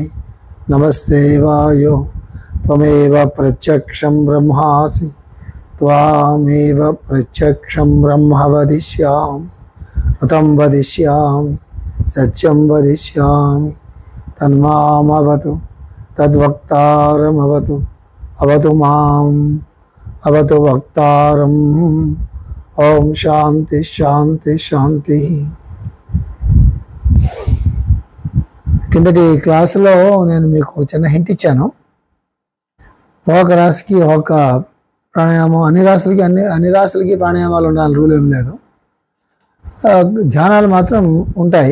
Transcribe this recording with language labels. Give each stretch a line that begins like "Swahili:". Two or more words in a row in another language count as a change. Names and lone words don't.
Sanskrit: नमस्ते वायो त्वमेव प्रत्यक्षं ब्रह्मासि त्वामेव प्रत्यक्षं ब्रह्म वदिष्यामि ऋतं वदिष्यामि सत्यं वदिष्यामि तन्मामवतु तद्वक्तारमवतु अवतु माम् अवतु वक्तारम् ओम शांति शांति शांति।
Telugu: కిందటి క్లాసులో నేను మీకు చిన్న హింట్ ఇచ్చాను. ఒక రాశికి ఒక ప్రాణాయామం, అన్ని రాశులకి ప్రాణాయామాలు ఉండాలి, రూల్ ఏం లేదు. ధ్యానాలు మాత్రం ఉంటాయి.